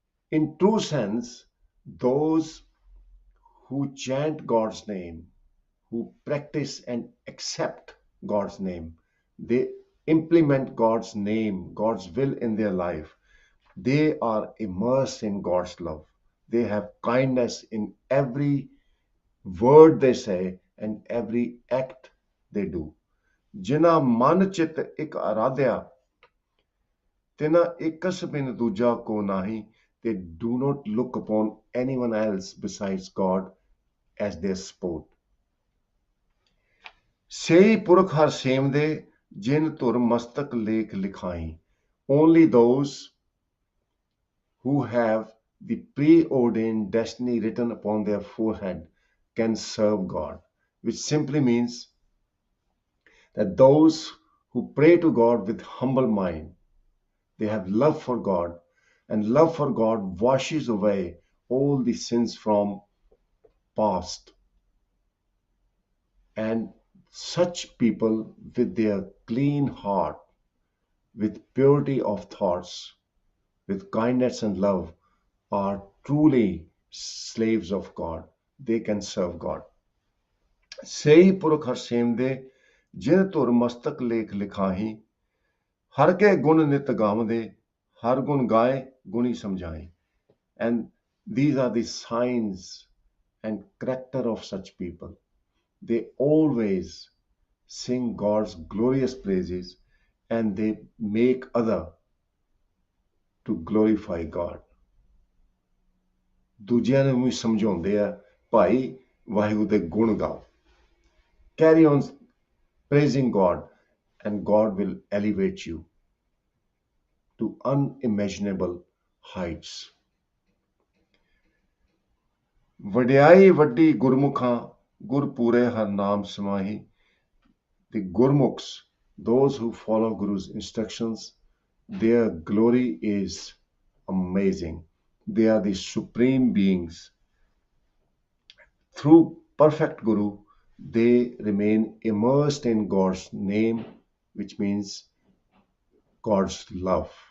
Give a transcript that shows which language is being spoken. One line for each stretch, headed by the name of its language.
English: In true sense, those who chant God's name, who practice and accept God's name, they implement God's name, God's will in their life. They are immersed in God's love. They have kindness in every word they say, and every act they do.
Punjabi: ਜਿਨ੍ਹਾਂ ਮਨ ਚਿਤ ਇੱਕ ਆਰਾਧਿਆ ਤਿਨਾ x ਬਿਨ ਦੂਜਾ ਕੋ ਨਾਹੀ.
English: They do not look upon anyone else besides God as their sport.
Punjabi: Sei Purakh Har same ਦੇ ਜਿਨ ਧੁਰ ਮਸਤਕ ਲੇਖ ਲਿਖਾਈ.
English: Only those who have the preordained destiny written upon their forehead can serve God, which simply means that those who pray to God with humble mind, they have love for God, and love for God washes away all the sins from past. And such people with their clean heart, with purity of thoughts, with kindness and love, are truly slaves of God. They can serve God.
Punjabi: Sei Purakh Har same ਦੇ ਜਿਨ ਧੁਰ ਮਸਤਕ ਲੇਖ ਲਿਖਾਹੀ. ਹਰ ਕੇ ਗੁਣ ਨਿਤ ਗਾਵਦੇ ਹਰ ਗੁਣ ਗਾਏ ਗੁਣੀ ਸਮਝਾਏ.
English: And these are the signs and character of such people. They always sing God's glorious praises and they make other to glorify God.
Punjabi: ਦੂਜਿਆਂ ਨੂੰ ਵੀ ਸਮਝਾਉਂਦੇ ਆ ਭਾਈ ਵਾਹਿਗੁਰੂ ਦੇ ਗੁਣ ਗਾਓ.
English: Carry on praising God and God will elevate you to unimaginable heights.
Punjabi: ਵਡਿਆਈ ਵੱਡੀ ਗੁਰਮੁਖਾਂ ਗੁਰ ਪੂਰੇ ਹਰ ਨਾਮ ਸਮਾਹੀ.
English: The Gurmukhs, those who follow Guru's instructions, their glory is amazing. They are the supreme beings. Through perfect Guru, they remain immersed in God's name, which means God's love.